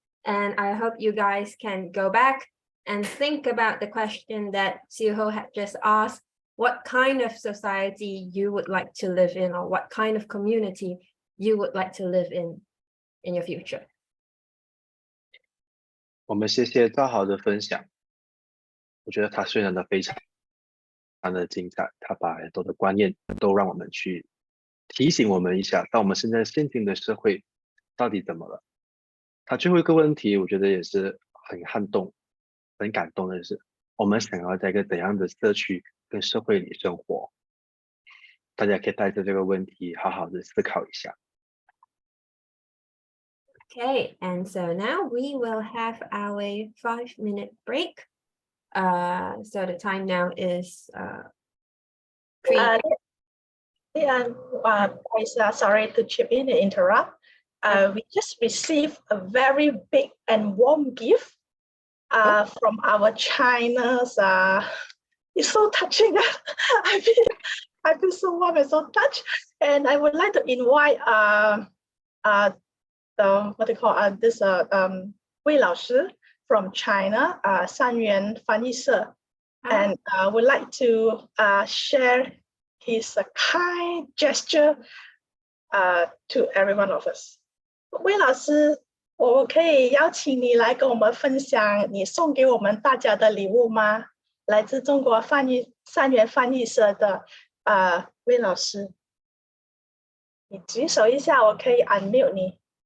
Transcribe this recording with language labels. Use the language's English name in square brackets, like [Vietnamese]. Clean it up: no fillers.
[English] And I hope you guys can go back and think about the question that Siu Ho had just asked, what kind of society you would like to live in, or what kind of community you would like to live in your future. [Chinese] 我们谢谢赵豪的分享，我觉得他宣传的非常的精彩，他把很多的观念都让我们去提醒我们一下，到我们现在现今的社会到底怎么了。他最后一个问题，我觉得也是很撼动、很感动的是，我们想要在一个怎样的社区跟社会里生活？大家可以带着这个问题好好的思考一下。 [English] Okay, and so now we will have our 5-minute break. So the time now is 3. Sorry to chip in and interrupt. We just received a very big and warm gift from our China's. It's so touching. I feel so warm and so touched. And I would like to invite what they call this Wei Lao Shi from China, 三元翻译社, and would like to share his kind gesture to every one of us. [Chinese] 魏老师，我可以邀请你来跟我们分享你送给我们大家的礼物吗？来自中国三元翻译社的魏老师，你举手一下，我可以 unmute 你。